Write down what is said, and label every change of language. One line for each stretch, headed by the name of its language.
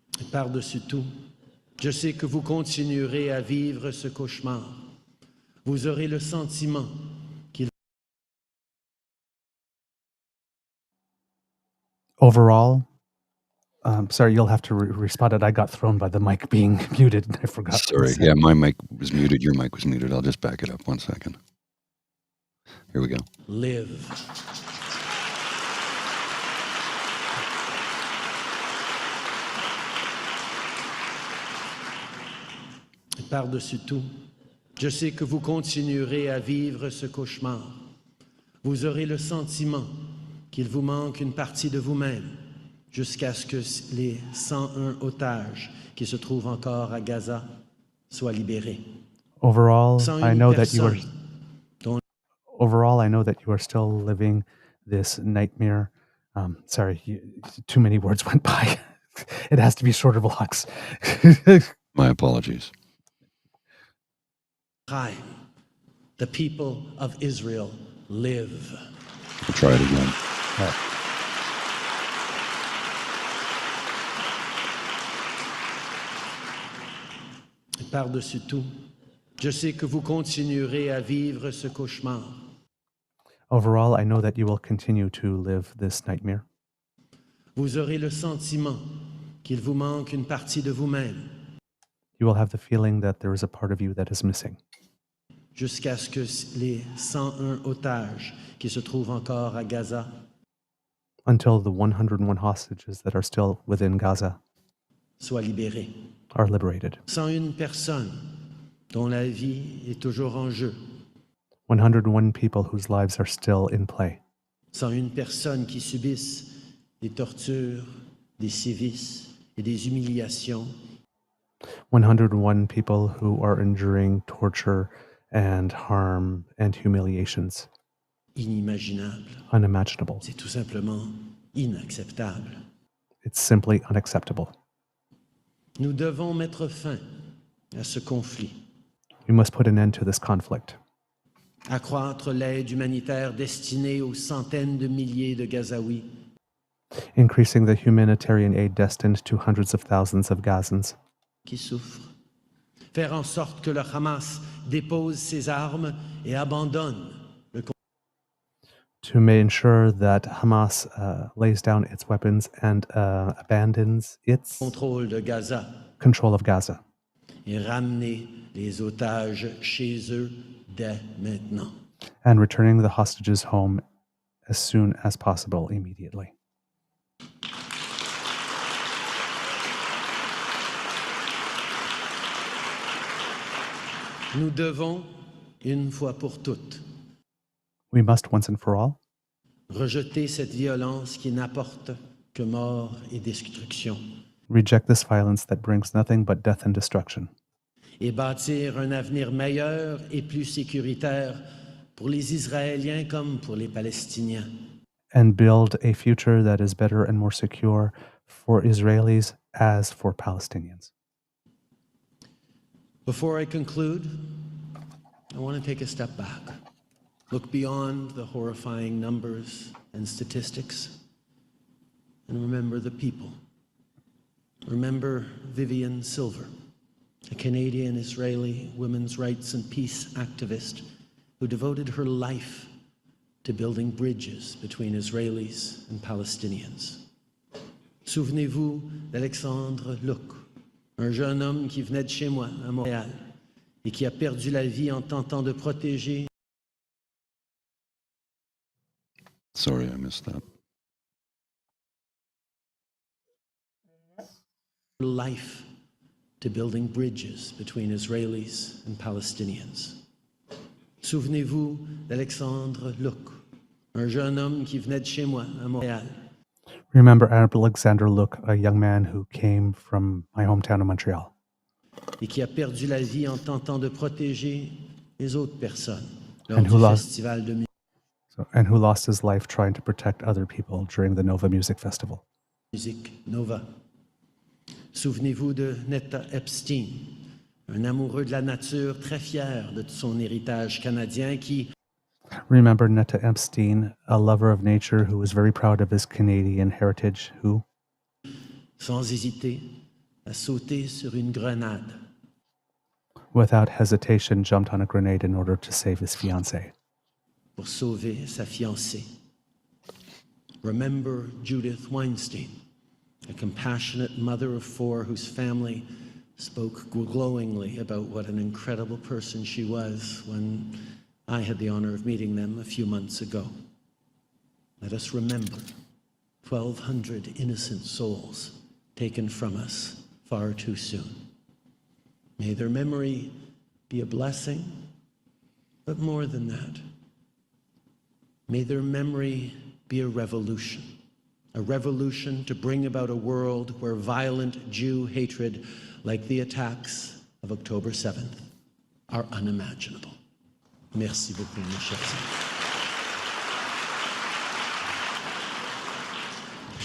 French: Par-dessus tout, je sais que vous continuerez à vivre ce cauchemar. Vous aurez le sentiment qu'il...
English: Overall, sorry, you'll have to respond it. I got thrown by the mic being muted. I forgot. Sorry. Yeah, my mic was muted. Your mic was muted. I'll just back it up 1 second. Here we go. Live.
French: Par-dessus tout, je sais que vous continuerez à vivre ce cauchemar. Vous aurez le sentiment qu'il vous manque une partie de vous-même jusqu'à ce que les 101 otages qui se trouvent encore à Gaza soient libérés.
English: Overall, I 101 know that you are
French: personnes dont
English: overall I know that you are still living this nightmare. Too many words went by. It has to be shorter vlogs. My apologies. the people of Israel live. I'll try it again.
French: Par-dessus tout, je sais que vous continuerez à vivre ce cauchemar.
English: Overall, I know that you will continue to live this nightmare.
French: Vous aurez le sentiment qu'il vous manque une partie de vous-même
English: You will have the feeling that there is a part of you that is missing
French: jusqu'à ce que les 101 otages qui se trouvent encore à Gaza
English: until the 101 hostages that are still within Gaza
French: soient libérés.
English: are liberated.
French: 101 personnes dont la vie est toujours en jeu.
English: 101 people whose lives are still in play.
French: 101 personnes qui subissent des tortures, des sévices et des humiliations
English: 101 people who are enduring torture and harm and humiliations
French: inimaginables.
English: unimaginable.
French: C'est tout simplement inacceptable.
English: It's simply unacceptable.
French: Nous devons mettre fin à ce conflit,
English: We must put an end to this conflict,
French: accroître l'aide humanitaire destinée aux centaines de milliers de Gazaouis,
English: increasing the humanitarian aid destined to hundreds of thousands of Gazans,
French: qui souffrent, faire en sorte que le Hamas dépose ses armes et abandonne le
English: to ensure that Hamas lays down its weapons and abandons its
French: contrôle de Gaza
English: control of Gaza,
French: et ramener les otages chez eux dès maintenant.
English: and returning the hostages home as soon as possible, immediately.
French: Nous devons, une fois pour toutes,
English: We must once and for all
French: rejeter cette violence qui n'apporte que mort et destruction
English: reject this violence that brings nothing but death and destruction,
French: et bâtir un avenir meilleur et plus sécuritaire pour les Israéliens comme pour les Palestiniens.
English: and build a future that is better and more secure for Israelis as for Palestinians. Before I conclude, I want to take a step back, look beyond the horrifying numbers and statistics, and remember the people. Remember Vivian Silver, a Canadian-Israeli women's rights and peace activist who devoted her life to building bridges between Israelis and Palestinians.
French: Souvenez-vous d'Alexandre Luc, un jeune homme qui venait de chez moi, à Montréal, et qui a perdu la vie en tentant de protéger
English: Sorry, I missed that. life to building bridges between Israelis and Palestinians.
French: Souvenez-vous d'Alexandre Luc, un jeune homme qui venait de chez moi, à Montréal,
English: Remember Alexander Luke, a young man who came from my hometown of Montreal
French: et qui a perdu la vie en tentant de protéger les autres personnes lors
English: And
French: du
English: who lost-
French: festival de
English: and who lost his life trying to protect other people during the Nova Music Festival.
French: musique Nova. Souvenez-vous de Netta Epstein, un amoureux de la nature très fier de son héritage canadien qui,
English: Remember Netta Epstein, a lover of nature who was very proud of his Canadian heritage, who,
French: sans hésiter, a sauté sur une grenade
English: without hesitation, jumped on a grenade in order to save his fiancée.
French: pour sauver sa fiancée.
English: Remember Judith Weinstein, a compassionate mother of four whose family spoke glowingly about what an incredible person she was when I had the honor of meeting them a few months ago. Let us remember 1,200 innocent souls taken from us far too soon. May their memory be a blessing, but more than that, may their memory be a revolution to bring about a world where violent Jew hatred, like the attacks of October 7th, are unimaginable.
French: Merci beaucoup, mes chers amis.